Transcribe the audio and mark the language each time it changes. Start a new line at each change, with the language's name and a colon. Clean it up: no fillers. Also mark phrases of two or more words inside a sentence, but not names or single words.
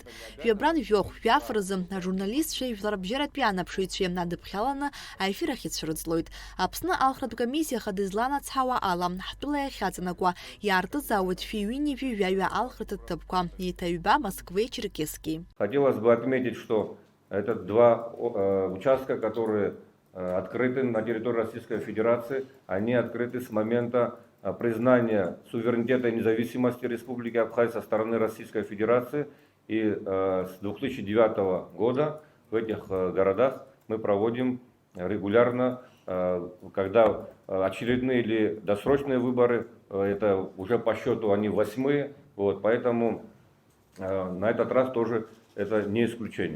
Abkhazian: Жәабран жәохә жәафразы ажурналистцәеи жәларбжьаратәи анаԥшыҩцәеи адыԥхьаланы аефир ахь ицәырҵлоит. Аԥсны Алхратә комиссиа Ахада изланацҳауа ала ҳтәыла иахьаҵанакуа иаартызаауеит шәи-ҩынижәи жәаҩа алхратә ҭыԥқәа, еиҭаҩба Москвеи Черкесски.
Russian: Хотелось бы отметить, что это два участка, которые открыты на территории Российской Федерации. Они открыты с момента признания суверенитета и независимости Республики Абхазия со стороны Российской Федерации. И с 2009 года в этих городах мы проводим регулярно, когда очередные или досрочные выборы, это уже по счету они 8-е, вот, поэтому на этот раз тоже это не исключение.